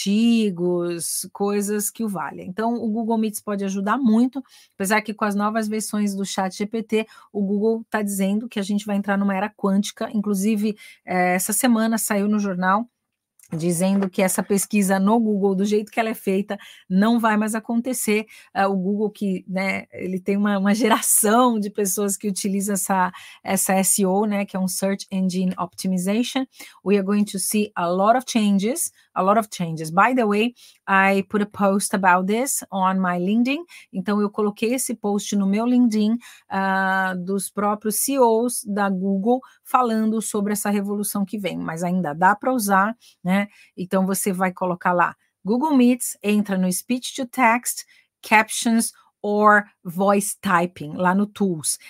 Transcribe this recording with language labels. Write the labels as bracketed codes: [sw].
[pt] Artigos, coisas que o valem. Então, o Google Meets pode ajudar muito, apesar que com as novas versões do ChatGPT, o Google está dizendo que a gente vai entrar numa era quântica, inclusive, essa semana saiu no jornal, dizendo que essa pesquisa no Google, do jeito que ela é feita, não vai mais acontecer. O Google, que, né, ele tem uma geração de pessoas que utilizam essa SEO, né, que é um Search Engine Optimization. [en] We are going to see a lot of changes. By the way, I put a post about this on my LinkedIn. [pt] Então, eu coloquei esse post no meu LinkedIn dos próprios CEOs da Google falando sobre essa revolução que vem, mas ainda dá para usar, né? Então, você vai colocar lá Google Meets, entra no Speech to Text, Captions or Voice Typing, lá no Tools.